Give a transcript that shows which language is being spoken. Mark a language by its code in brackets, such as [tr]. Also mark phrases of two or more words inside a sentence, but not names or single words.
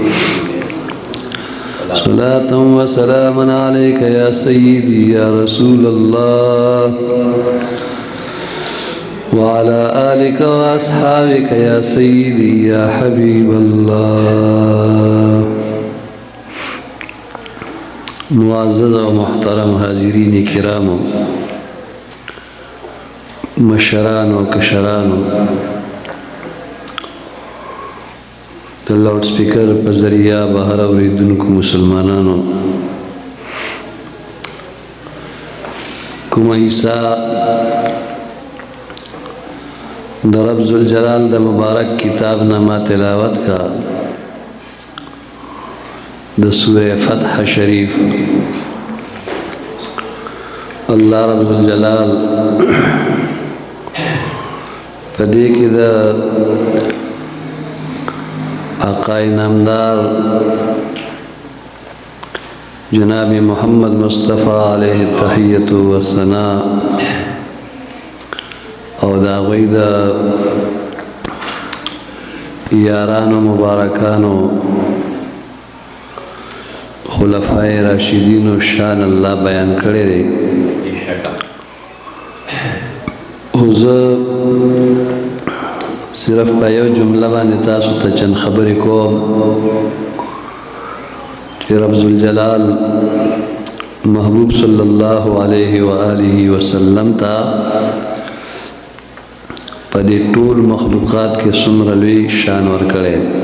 [ar] صلاة وسلاما عليك يا سيدي يا رسول الله وعلى آلك وأصحابك يا سيدي يا حبيب الله. [ps] معزز و محترم حاضرین کرام، مشران و کشران، د لاؤڈ سپیکر په ذریعہ بهر اوریدونکو مسلمانانو، کومه حصہ د [ar] رب ذوالجلال [ps] د مبارک کتاب نامہ تلاوت کا د سورہ فتح شریف. [ar] اللہ رب ذوالجلال [ps] پدې کې د آقا نامدار جناب محمد مصطفیٰ [ar] علیہ التحیۃ والثناء [ps] او دا غوی دا یارانو مبارکانو خلفای راشدینو شان الله بیان کړی دی. خو زه صرف په یو جمله باندې تاسو ته چند خبرې کوم چې [ar] رب ذوالجلال [ps] محبوب [ar] صلی الله علیه و آله وسلم [ps] ته په دې ټول مخلوقات کې څومره لوی شان ورکړی.